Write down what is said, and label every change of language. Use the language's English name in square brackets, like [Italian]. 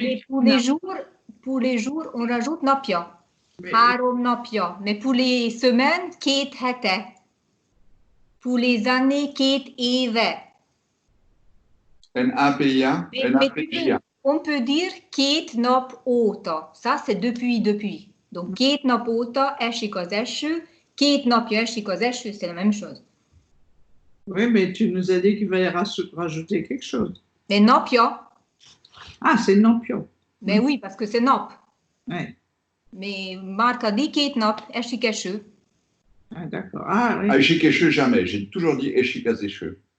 [French] dis? Pour les jours, on rajoute napja. [Hungarian] Három napja. [French] Mais pour les semaines, 2 hete. Pour les années, 2 éve. [Hungarian] NAPIA. [French] On peut dire 2 nap óta. Ça, c'est depuis. [Hungarian] Donc, 2 nap óta esik az eső, 2 napja esik az eső, c'est la même chose. [French] Oui, mais tu nous as dit qu'il fallait rajouter quelque chose. Mais napja. Ah, c'est napja. Mais oui, parce que c'est nap. Ouais. [Hungarian] Mais Márka dit 2 nap esik eső. [French] Ah, d'accord. Ah, oui. [Hungarian] Esik eső, jamais. [French] J'ai toujours dit esik az eső.